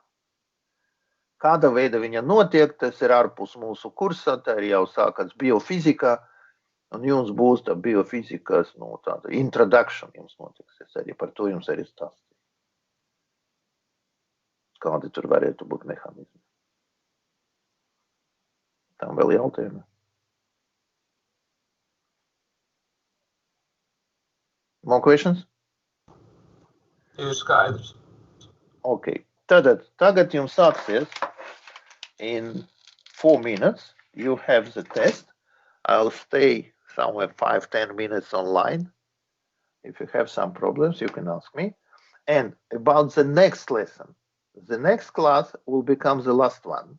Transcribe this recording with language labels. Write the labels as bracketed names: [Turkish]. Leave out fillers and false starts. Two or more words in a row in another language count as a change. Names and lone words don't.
[Latvian] Kāda veida viņa notiek, tas ir ārpus mūsu kursa, tā ir jau sākats biofizikā, un jums būs tā biofizikas, tāda introduction jums notiks. Es arī par to jums arī stāstīju. Kādi tur varētu būt mehānismi. Tam vēl jautājumi? [English] More questions? [Latvian] Ir skaidrs. Okay. Tagad jums sāksies [English] in 4 minutes. You have the test. I'll stay somewhere 5-10 minutes online. If you have some problems, you can ask me. And about the next lesson, the next class will become the last one.